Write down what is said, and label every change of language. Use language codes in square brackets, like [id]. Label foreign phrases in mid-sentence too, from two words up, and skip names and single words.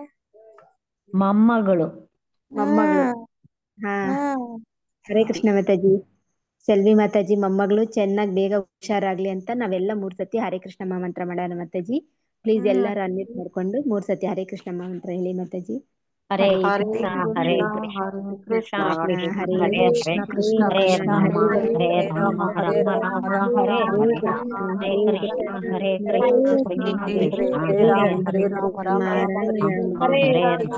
[kn] ಮೊಮ್ಮಗಳು. ಮೊಮ್ಮಗಳು. ಹಾ, ಹರೇ ಕೃಷ್ಣ ಮಾತಾಜಿ. ಸೆಲ್ವಿ ಮಾತಾಜಿ ಮೊಮ್ಮಗಳು ಚೆನ್ನಾಗ್ ಬೇಗ ಹುಷಾರಾಗ್ಲಿ ಅಂತ ನಾವೆಲ್ಲ 3 ಸತಿ ಹರೇ ಕೃಷ್ಣ ಮಂತ್ರ ಮಾಡೋಣ ಮಾತಾಜಿ. ಪ್ಲೀಸ್ ಎಲ್ಲಾರು ಅನ್ಮ್ಯೂಟ್ ಮಾಡ್ಕೊಂಡು 3 ಸತಿ ಹರೇ ಕೃಷ್ಣ ಮಂತ್ರ ಹೇಳಿ ಮಾತಾಜಿ. [sa] ಹರೇ ಹರೇ ಕೃಷ್ಣ ಹರೇ ಕೃಷ್ಣ ಕೃಷ್ಣ ಕೃಷ್ಣ ಹರೇ ಹರೇ ಹರೇ ಕೃಷ್ಣ ಹರೇ ಕೃಷ್ಣ ರಾಮ ಹರೇ ಹರೇ ಹರೇ ರಾಮ ಹರೇ ರಾಮ ರಾಮ ರಾಮ ಹರೇ ಹರೇ ಹರೇ ರಾಮ ಹರೇ ಹರೇ ಕೃಷ್ಣ ಹರೇ ಹರೇ ಕೃಷ್ಣ ಕೃಷ್ಣ ಕೃಷ್ಣ ಹರೇ ಕೃಷ್ಣ ಹರೇ ಹರೇ ರಾಮ ಹರೇ ಹರೇ ರಾಮ ರಾಮ ರಾಮ ಹರೇ ರಾಮ ಹರೇ ಹರೇ ಹರೇ ರಾಮ